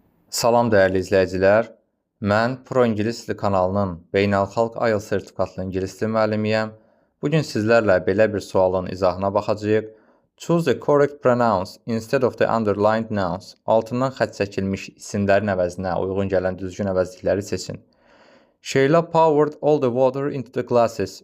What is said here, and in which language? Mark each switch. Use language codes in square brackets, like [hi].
[az] Salam dəyərli izləyicilər. Mən Pro İngilis dili kanalının beynəlxalq IELTS sertifikatlı ingilis dili müəllimiyəm. Bugün sizlərlə belə bir sualın izahına baxacağıq. [en] Choose the correct pronouns instead of the underlined nouns. [az] Altından xətt çəkilmiş isimlərin əvəzinə uyğun gələn düzgün əvəzlikləri seçin. [en] Şeyla poured all the water into the glasses.